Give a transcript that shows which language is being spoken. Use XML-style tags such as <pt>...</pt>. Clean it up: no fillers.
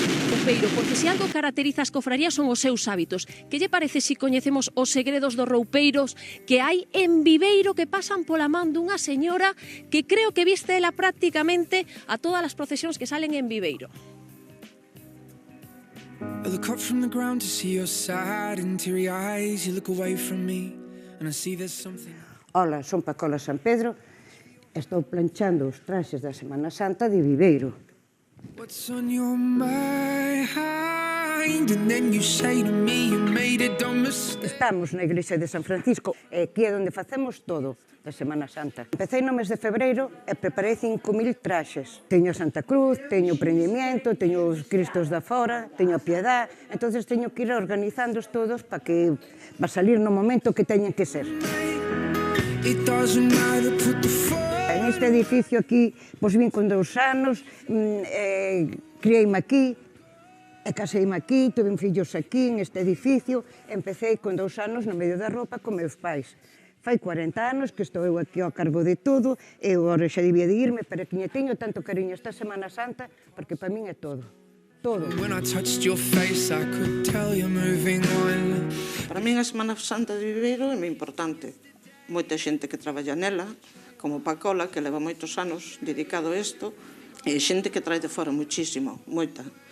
<gl>Viveiro, porque se algo caracteriza as cofrarías son os seus hábitos. Que lle parece se coñecemos os segredos dos roupeiros que hai en Viveiro que pasan pola man dunha señora que creo que viste ela prácticamente a todas as procesións que salen en Viveiro?</gl> <en>I look up from the ground to see your sad and teary eyes. You look away from me and I see there's something.</en> <gl>Hola, son Pacola San Pedro. Estou planchando os traxes da Semana Santa de Viveiro.</gl> <en>What's on your mind? And then you say to me you made a dumb mistake.</en> <gl>Estamos na igrexa de San Francisco, e aquí é onde facemos todo da Semana Santa. Empecé no mes de febreiro e preparei 5.000 traxes. Teño a Santa Cruz, teño o prendimiento, teño os Cristos da Fora, teño a Piedad, entonces teño que ir organizándoos todos para que va a salir no momento que teñen que ser.</gl> <en>It doesn't matter, put the phone.</en> <gl>En este edificio aquí, pois vin con 2 anos, criei-me aquí, e caseime aquí, tuve fillos aquí, en este edificio, empecé con 2 anos no medio da roupa con meus pais. Fai 40 anos que estou eu aquí ao cargo de todo, e agora xa debía de irme, pero que teño tanto cariño esta Semana Santa, porque para min é todo. Todo.</gl> <en>When I touched your face, I could tell you're moving on.</en> <gl>Para min a Semana Santa de Viveiro é moi importante. Moita xente que traballa nela, como Pacola, que leva moitos anos dedicado a isto, e xente que trae de fora muchísimo, moita.</gl>